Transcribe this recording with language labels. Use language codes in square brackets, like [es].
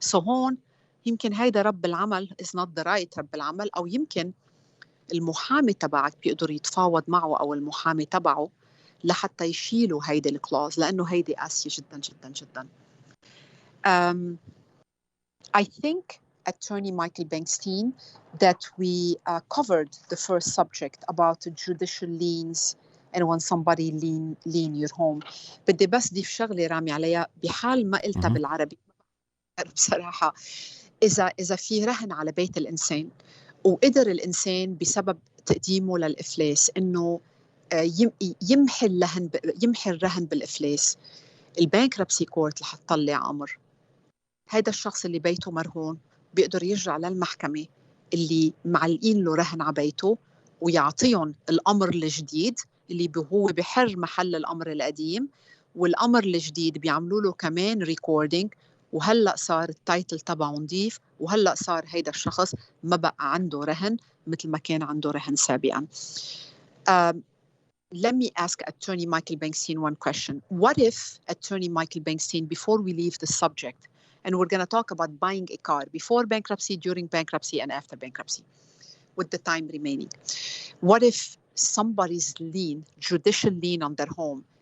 [ar] So هون يمكن هيدا رب العمل is not the right رب العمل، أو يمكن المحامي تبعك بيقدر يتفاوض معه أو المحامي تبعه لحتى يشيلوا هيدا الكلاوز، لأنه هيدي قاسية جدا جدا جدا. [en] I think Attorney Michael Benkstein that we covered the first subject about judicial liens and when somebody lien your home. [ar] بدي بس ضيف شغلة رامي عليها بحال ما قلتها بالعربي بصراحة. إذا في رهن على بيت الإنسان وقدر الإنسان بسبب تقديمه للإفلاس إنه يمحي الرهن بالإفلاس، البانكربسي كورت رح تطلع أمر هذا الشخص اللي بيته مرهون بيقدر يرجع للمحكمة اللي معلقين له رهن على بيته ويعطيهم الأمر الجديد اللي هو بحر محل الأمر القديم، والأمر الجديد بيعملوا له كمان ريكوردينج، وهلأ صار التايتل تبعه نضيف، وهلأ صار هيدا الشخص ما بقى عنده رهن مثل ما كان عنده رهن سابقا. [en] Let me ask Attorney Michael Benkstein one question. What if, Attorney Michael Benkstein, before we leave the subject, and we're going to talk about buying a car before bankruptcy, during bankruptcy, and after bankruptcy, with the time remaining. What if somebody's lien, judicial lien on their home,